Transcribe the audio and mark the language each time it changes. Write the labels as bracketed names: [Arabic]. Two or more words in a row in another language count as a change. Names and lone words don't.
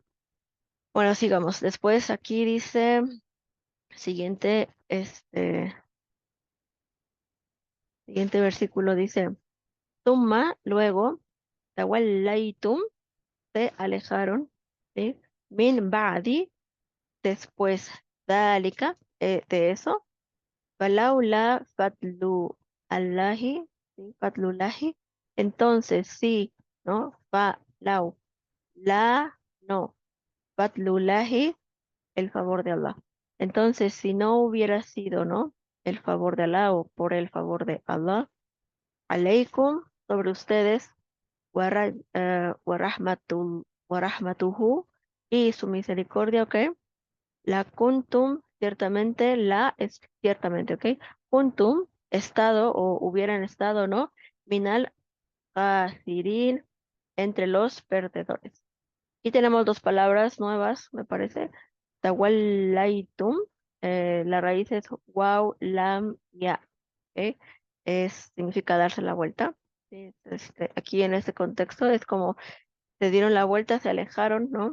[Spanish] Bueno, sigamos. Después aquí dice, siguiente versículo dice, Tumma, luego, tawallaytum, se alejaron, ¿sí? [Arabic] من بعد, [Spanish] después, dálika, de eso, [Arabic] فلولا فضل الله, [Spanish] ¿sí? Fatlulahi, entonces sí, ¿no? No, fatlulahi, el favor de Allah. Entonces, si no hubiera sido, ¿no? El favor de Allah o por el favor de Allah, aleikum, sobre ustedes, [Arabic] ورحمته, [Spanish] y su misericordia, ¿ok? [Arabic] لكنتم, [Spanish] ciertamente, la es ciertamente, ¿ok? Kuntum, estado o hubieran estado, ¿no? [Arabic] من الخاسرين, [Spanish] entre los perdedores. Y tenemos dos palabras nuevas, me parece. Tawallaitum, la raíz es wow, lam, ya. ¿Ok? Significa darse la vuelta. Sí, aquí en este contexto es como se dieron la vuelta, se alejaron, ¿no?